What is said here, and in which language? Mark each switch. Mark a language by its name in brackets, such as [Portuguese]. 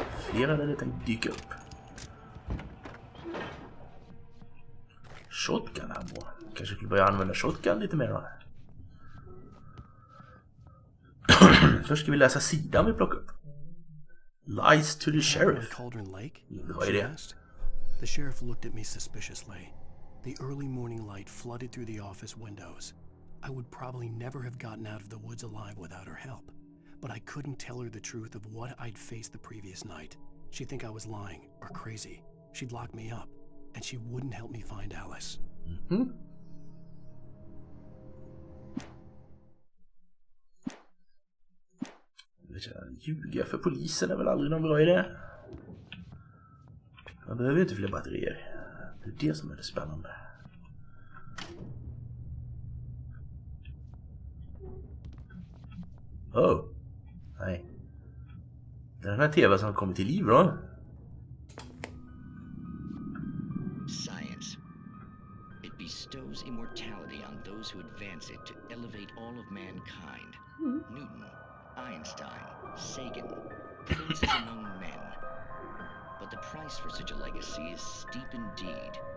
[Swedish] Fler hade det tänkt dyka upp. Shotgun här på. Kanske skulle börja använda shotgun lite mer då. Först ska vi läsa sidan vi plockar upp. [English] Lies to the sheriff. Cauldron Lake? [Swedish] Vad är det? [English] The sheriff looked at me suspiciously. The early morning light flooded through the office windows. I would probably never have gotten out of the woods alive without her help. But I couldn't tell her the truth of what I'd faced the previous night. She'd think I was lying or crazy. She'd lock me up, and she wouldn't help me find Alice. Mm-hmm. [Swedish] Ljuga för polisen är väl aldrig någon bra idé. Man behöver ju inte fler batterier. Det är det som är det spännande. Oh. Nej. Det är den här tvn som har kommit till liv då. [English] Science. It bestows immortality on those who advance it to elevate all of mankind. Newton, Einstein, Sagan, princes among men. But the price for such a legacy is steep indeed.